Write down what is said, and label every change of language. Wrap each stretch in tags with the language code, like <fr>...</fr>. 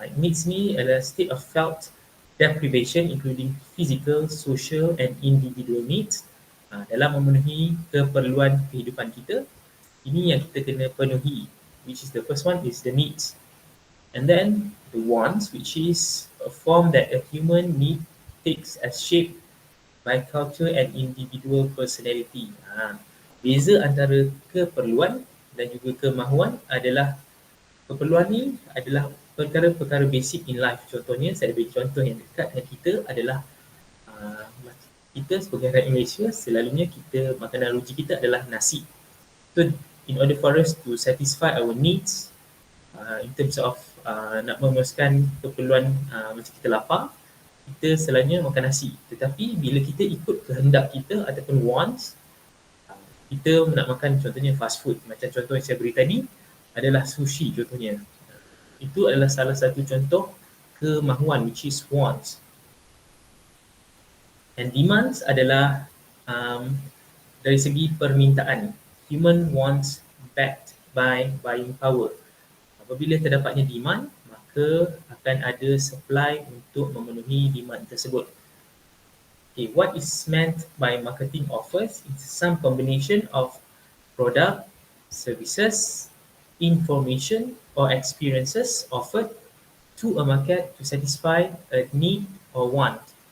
<en>Needs ni adalah state of felt deprivation including physical, social and individual needs</en> <ms>dalam memenuhi keperluan kehidupan kita. Ini yang kita kena penuhi,</ms> <en>which is the first one is the needs. And then the wants, which is a form that a human need takes as shape by culture and individual personality.</en> <ms>Beza antara keperluan dan juga kemahuan adalah keperluan ni adalah perkara-perkara</ms> <en>basic in life.</en> <ms>Contohnya, saya beri contoh yang dekat dengan kita adalah kita sebagai rakyat Malaysia, selalunya kita, makanan ruji kita adalah nasi.</ms> <en>So, in order for us to satisfy our needs, in terms of</en> <ms>nak memuaskan keperluan macam kita lapar, kita selalunya makan nasi. Tetapi bila kita ikut kehendak kita ataupun wants, kita nak makan contohnya fast food. Macam contoh yang saya beri tadi adalah sushi contohnya. Itu adalah salah satu contoh kemahuan,</ms> <en>which is wants.</en> <ms>And demands adalah dari segi permintaan.</ms> <en>Human wants backed by buying power.</en> <ms>Apabila terdapatnya demand, maka akan ada supply untuk memenuhi demand tersebut.</ms> <en>Okay, what is meant by marketing offers? It's some combination of product, services, information or experiences offered to a market to satisfy a need or want.</en>